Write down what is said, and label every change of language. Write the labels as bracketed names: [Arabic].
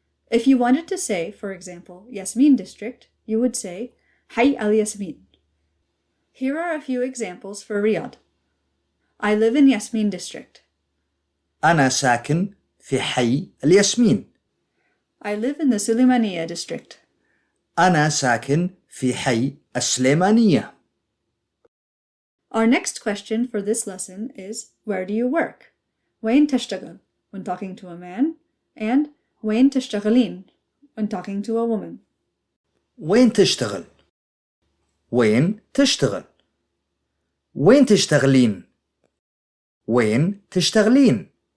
[English] If you wanted to say, for example, Yasmin district, you would say حي al-Yasmin. Here are a few examples for Riyadh. I live in Yasmin district. [Arabic] أنا ساكن في حي الياسمين. [English] I live in the Suleymaniya district. [Arabic] أنا ساكن في حي السليمانية. [English] Our next question for this lesson is, where do you work? [Arabic] وين تشتغل [English] when talking to a man, and [Arabic] وين تشتغلين [English] when talking to a woman. [Arabic] وين تشتغل؟ وين تشتغل؟ وين تشتغلين؟ وين تشتغلين؟